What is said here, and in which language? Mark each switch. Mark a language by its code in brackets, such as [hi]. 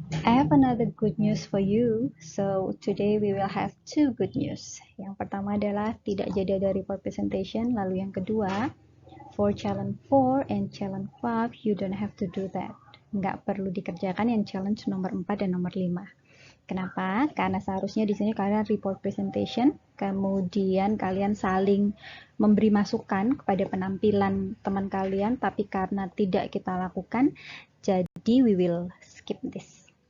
[en] I have another good news for you. So today we will have 2 good news. [id] Yang pertama adalah tidak jadi ada report presentation. Lalu yang kedua, [en] for challenge 4 and challenge 5, you don't have to do that. [id] Nggak perlu dikerjakan yang challenge nomor 4 dan nomor 5. Kenapa? Karena seharusnya di sini kalian report presentation, kemudian kalian saling memberi masukan kepada penampilan teman kalian, tapi karena tidak kita lakukan, jadi [en] we will skip this.